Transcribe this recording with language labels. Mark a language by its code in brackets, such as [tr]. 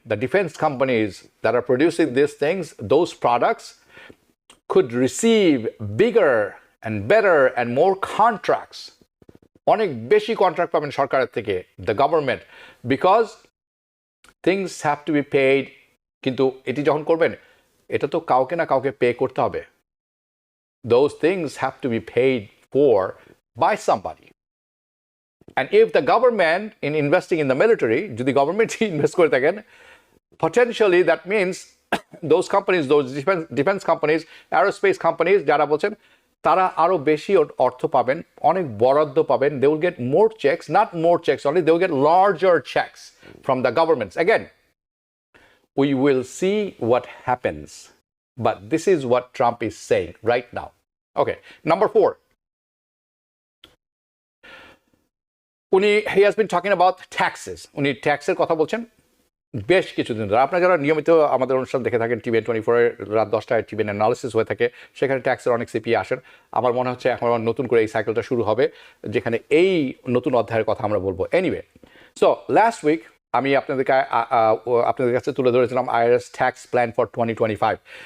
[en] The defense companies that are producing these things, those products could receive bigger and better and more contracts. [bn] অনেক বেশি contract পাবেন সরকারের থেকে, [en] the government, because things have to be paid. [bn] কিন্তু এটি যখন করবেন এটা তো কাউকে না কাউকে পে করতে হবে. [en] Those things have to be paid for by somebody. And if the government in investing in the military, [bn] যদি গভর্নমেন্ট ইনভেস্ট করে থাকেন, [en] potentially that means those companies, those defense companies, aerospace companies [bn] যারা বলছেন তারা আরো বেশি অর্থ পাবেন, অনেক বরাদ্দ পাবেন. [en] They will get more checks, not more checks only, they will get larger checks from the governments. Again, we will see what happens, but this is what Trump is saying right now. Okay, number 4. He has been talking about taxes. [bn] উনি ট্যাক্সের কথা বলছেন বেশ কিছুদিন ধরে। আপনারা যারা নিয়মিত আমাদের অনুষ্ঠান দেখে থাকেন, টিভিএন 24 রাত 10টায় টিভিএন অ্যানালিসিস হয়ে থাকে, সেখানে ট্যাক্সের অনেক সিপি আসেন। আমার মনে হচ্ছে এখন নতুন করে এই সাইকেলটা শুরু হবে, যেখানে এই নতুন অধ্যায়ের কথা আমরা বলবো। এনিওয়ে, সো লাস্ট উইক আমি আপনাদের কাছে তুলে ধরেছিলাম IRS ট্যাক্স প্ল্যান ফর 2025.